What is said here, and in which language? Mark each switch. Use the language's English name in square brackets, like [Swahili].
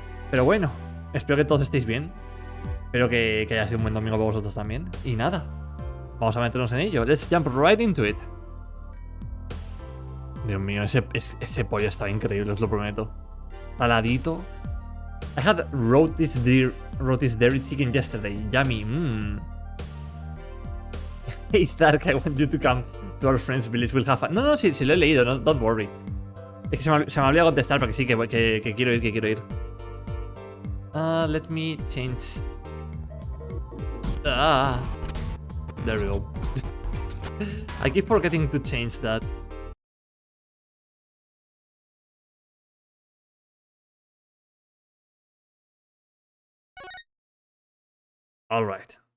[Spanish] Pero bueno, espero que todos estéis bien. Espero que haya sido un buen domingo para vosotros también. Y nada, vamos a meternos en ello. [English] Let's jump right into it. [Spanish] Dios mío, ese pollo está increíble, os lo prometo. Saladito. [English] I had roast dairy chicken yesterday. Yummy. Hey Stark, I want you to come to our friend's village. We'll have fun. [Spanish] No, sí lo he leído, no, [English] don't worry. [Spanish] Es que se me olvidó contestar porque sí, que quiero ir, [English] let me change. There we go. I keep forgetting to change that. Alright.